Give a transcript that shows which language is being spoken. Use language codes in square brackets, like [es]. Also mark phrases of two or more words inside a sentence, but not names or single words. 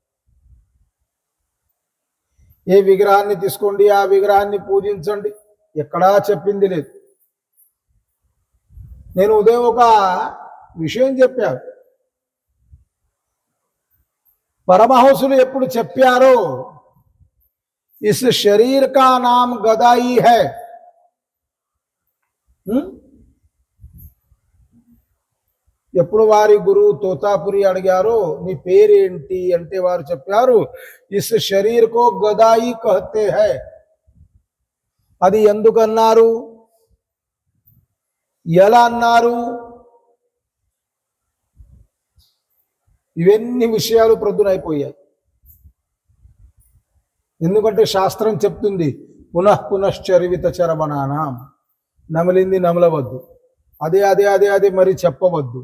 [te] ఏ విగ్రహాన్ని తీసుకోండి, ఆ విగ్రహాన్ని పూజించండి, ఎక్కడా చెప్పింది లేదు. నేను ఉదయం ఒక విషయం చెప్పాను. పరమహంసులు ఎప్పుడు చెప్పారో, [hi] इस शरीर का नाम गदाई है. [te] ఎప్పుడు వారి గురువు తోతాపురి అడిగారో నీ పేరేంటి అంటే వారు చెప్పారు, [hi] इस शरीर को गदाई कहते है. [te] అది ఎందుకన్నారు, ఎలా అన్నారు, ఇవన్నీ విషయాలు ప్రొద్దునైపోయాయి. ఎందుకంటే శాస్త్రం చెప్తుంది [sa] పునఃపునశ్చరివిత చరమణానాం, [te] నమలింది నమలవద్దు, అదే అదే అదే అదే మరి చెప్పవద్దు.